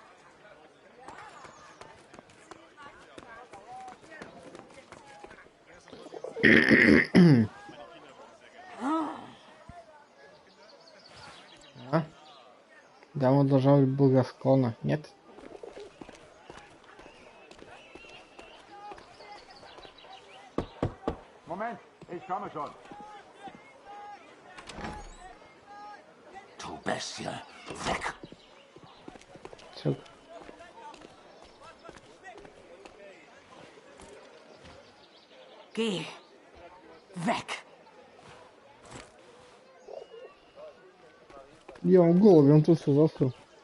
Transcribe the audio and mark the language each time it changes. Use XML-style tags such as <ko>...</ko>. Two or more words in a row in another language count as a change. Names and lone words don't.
<ru>А? Да, он должен быть благосклонно, нет?</ru> <de>Moment, ich komme schon. Du Bestie, weg!</de> <ru>Все.</ru> <de>Geh. Weg.</de> <ru>Я в голове, он тут все застыл.</ru>